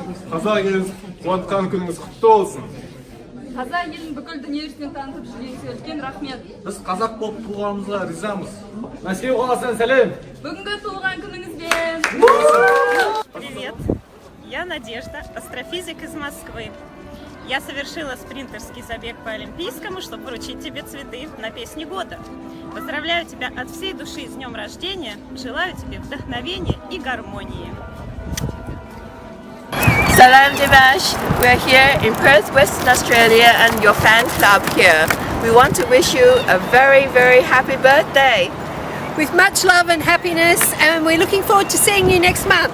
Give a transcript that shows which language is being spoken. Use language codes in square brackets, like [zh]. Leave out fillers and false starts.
[kk] Қазақ еліңіз қуантқан күніңіз құтты болсын. Қазақ елін бүкіл дүние жүзіне танытып жүргеніңізге үлкен рахмет. Біз қазақ болып туғанымызға ризамыз. Мәскеу қаласынан сәлем. Бүгінгі туған күніңізбен. [ru] Привет, я Надежда, астрофизик из Москвы. Я совершила спринтерский забег по Олимпийскому, чтобы вручить тебе цветы на песни года. Поздравляю тебя от всей души с днем рождения. Желаю тебе вдохновения и гармонии. [en] Salam Dimash, we are here in Perth, Western Australia and your fan club here. We want to wish you a very, very happy birthday. With much love and happiness, and we're looking forward to seeing you next month.